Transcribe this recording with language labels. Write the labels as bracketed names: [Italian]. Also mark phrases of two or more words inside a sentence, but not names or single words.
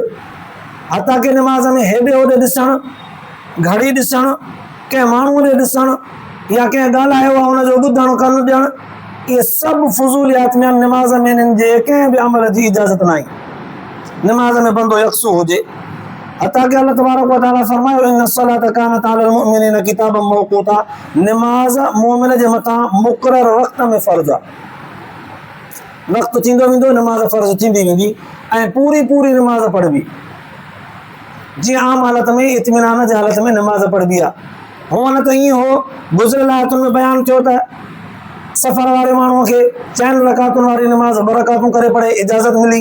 [Sindhi] हथा की निमाज़ में हेॾे होॾे ॾिसणु, घड़ी ॾिसणु, कंहिं माण्हूअ ॾे ॾिसणु या कंहिं ॻाल्हायो आहे हुनजो ॿुधणु कनि ॾियणु, इहे सभु फ़ुज़ूलियात में आहिनि। निमाज़ में इन्हनि जे कंहिं बि अमल जी इजाज़त न आहे। निमाज़ में बंदो यकसू हुजे। हथा की [Arabic] الله تبارك وتعالى [Sindhi] फरमायो [Arabic] إن الصلاة كانت على المؤمنين كتابا موقوتا, [Sindhi] निमाज़ मोमिन जे मथां मुक़रर वक़्त में फ़र्ज़ आहे। वक़्तु थींदो वेंदो निमाज़ फ़र्ज़ थींदी वेंदी ऐं पूरी पूरी निमाज़ पढ़बी, जीअं आम हालत में इत्मीनान जे हालत में निमाज़ पढ़बी आहे। हुअं न त ईअं हो, गुज़िरियल आयतुनि में बयानु थियो त सफ़र वारे माण्हूअ खे 4 रकातुनि वारी निमाज़ 2 रकातूं करे पढ़े इजाज़त मिली।